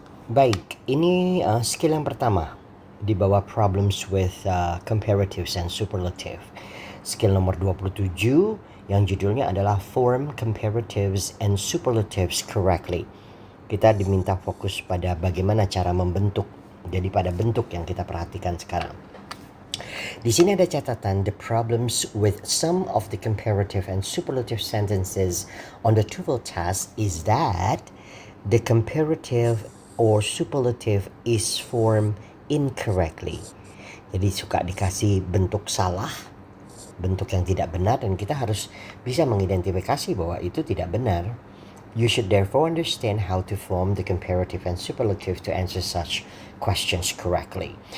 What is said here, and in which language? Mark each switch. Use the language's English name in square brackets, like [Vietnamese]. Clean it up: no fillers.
[Indonesian] Baik, ini skill yang pertama di bawah [English] problems with comparatives and superlative. [Indonesian] Skill nomor 27 yang judulnya adalah [English] form comparatives and superlatives correctly. [Indonesian] Kita diminta fokus pada bagaimana cara membentuk. Jadi pada bentuk yang kita perhatikan sekarang. Di sini ada catatan [English] the problems with some of the comparative and superlative sentences on the TOEFL test is that the comparative or superlative is formed incorrectly. [Indonesian] Jadi suka dikasih bentuk salah, bentuk yang tidak benar, dan kita harus bisa mengidentifikasi bahwa itu tidak benar. [English] You should therefore understand how to form the comparative and superlative to answer such questions correctly.